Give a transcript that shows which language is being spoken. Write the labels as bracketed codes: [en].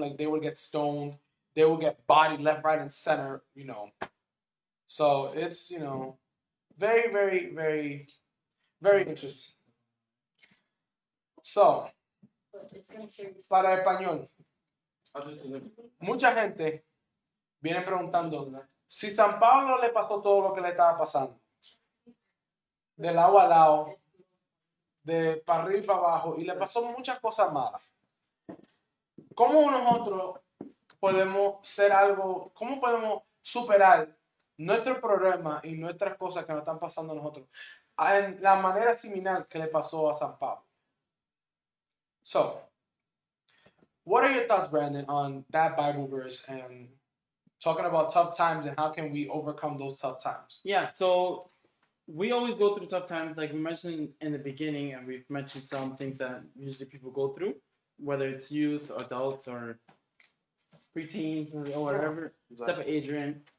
[en] Like they will get stoned, they will get bodied left, right, and center. So it's very, very, very, very interesting. [es] So, para español, mucha gente viene preguntando si San Pablo le pasó todo lo que le estaba pasando, del lado a lado, de para arriba y para abajo, y le pasó muchas cosas malas. ¿Cómo nosotros podemos cómo podemos superar nuestros problemas y nuestras cosas que nos están pasando a nosotros en la manera similar que le pasó a San Pablo? [en] So, what are your thoughts, Brandon, on that Bible verse and talking about tough times and how can we overcome those tough times? Yeah, so we always go through tough times, like we mentioned in the beginning, and we've mentioned some things that usually people go through, whether it's youth, adults, or preteens, or whatever type of age you're in.